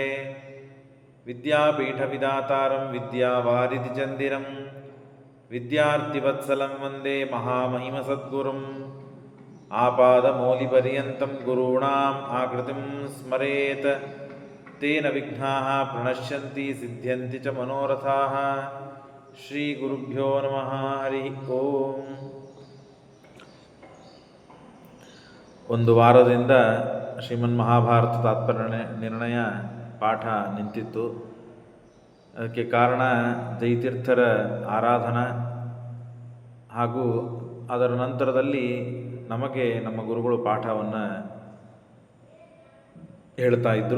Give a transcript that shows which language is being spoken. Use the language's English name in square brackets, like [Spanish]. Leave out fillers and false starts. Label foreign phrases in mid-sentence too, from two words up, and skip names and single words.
[Sanskrit] विद्यापीठविदातारं विद्यावारिधिचन्दिरं विद्यार्थिवत्सलं वन्दे महामहिमसद्गुरुम्। आपादमौलिपर्यन्तं गुरूणाम् आकृतिं स्मरेत् तेन विघ्नाः प्रणश्यन्ति सिद्ध्यन्ति च मनोरथाः। ಶ್ರೀಗುರುಭ್ಯೋ ನಮಃ. ಹರಿ ಓಂ. [Kannada] ಒಂದು ವಾರದಿಂದ ಶ್ರೀಮನ್ಮಹಾಭಾರತ ತಾತ್ಪರ್ಯ ನಿರ್ಣಯ ಪಾಠ ನಿಂತಿತ್ತು. ಅದಕ್ಕೆ ಕಾರಣ ಜಯತೀರ್ಥರ ಆರಾಧನಾ ಹಾಗೂ ಅದರ ನಂತರದಲ್ಲಿ ನಮಗೆ ನಮ್ಮ ಗುರುಗಳು ಪಾಠವನ್ನು ಹೇಳ್ತಾ ಇದ್ದರು.